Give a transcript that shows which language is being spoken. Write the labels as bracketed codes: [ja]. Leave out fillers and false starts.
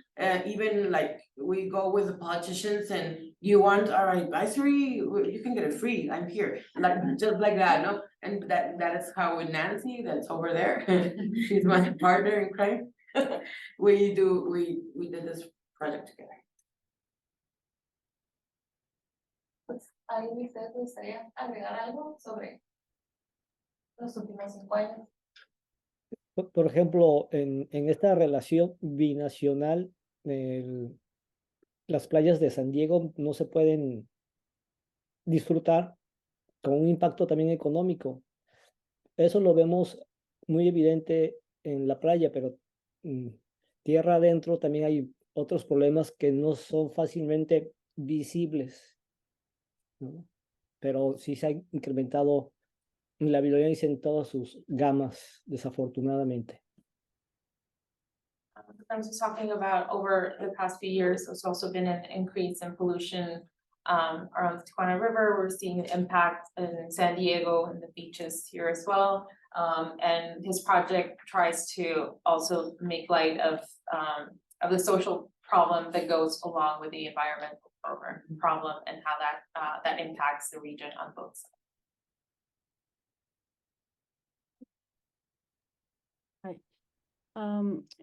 [en] Even like we go with the politicians, and you want our advisory, you can get it free, I'm here, like just like that, no? And that is how with Nancy, that's over there, she's my partner in crime. We did this project together. [es] Ahí ustedes me gustaría agregar algo sobre los últimos 5 años. Por ejemplo, en esta relación binacional, las playas de San Diego no se pueden disfrutar con un impacto también económico. Eso lo vemos muy evidente en la playa, pero tierra adentro también hay otros problemas que no son fácilmente visibles, ¿no? Pero sí se ha incrementado la violencia en todas sus gamas, desafortunadamente. [en] I was talking about over the past few years, there's also been an increase in pollution around the Tijuana River. We're seeing the impact in San Diego and the beaches here as well. And his project tries to also make light of the social problem that goes along with the environmental problem and how that impacts the region on both sides.